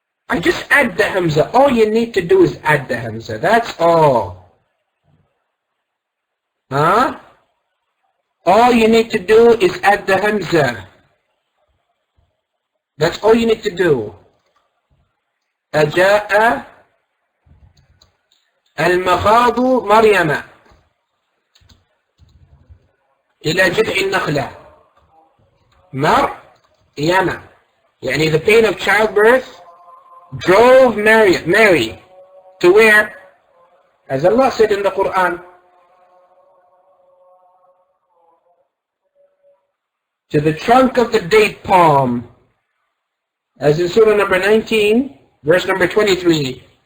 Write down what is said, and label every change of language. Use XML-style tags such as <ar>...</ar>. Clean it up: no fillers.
<en>I just add the hamza. All you need to do is add the hamza. That's all. Huh? All you need to do is add the hamza. That's all you need to do.</en> <ar>أجاء المخاض مريم إلى جذع النخلة. مريم.</ar> <en>يعني the pain of childbirth drove Mary to where? As Allah said in the Quran, to the trunk of the date palm, as in Surah number 19, verse number 23.</en>